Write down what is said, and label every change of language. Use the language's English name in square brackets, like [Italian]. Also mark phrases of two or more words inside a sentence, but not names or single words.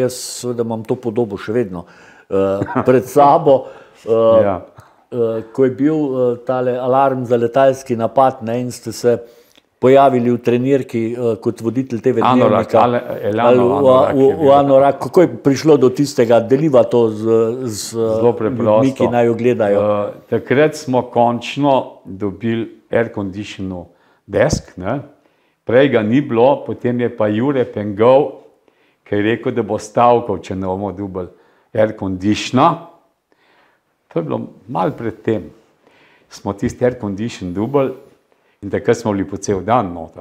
[Slovenian] Jaz seveda imam to podobo še vedno pred sabo, ko je bil tale alarm za letalski napad in ste se pojavili v trenirki kot voditelj TV Dnevnika v Anorak. Kako je prišlo do tistega? Deliva to z ljudmi, ki naj jo gledajo. Takrat smo končno dobili [English] air conditioning desk, [Slovenian] prej ga ni bilo, potem je pa Jure Pengov, ki je rekel, da bo stavkal, če ne bomo dobili [English] air conditioner. [Slovenian] To je bilo malo pred tem. Smo tisti [English] air condition [Slovenian] dobili in takrat smo bili po cel dan noter.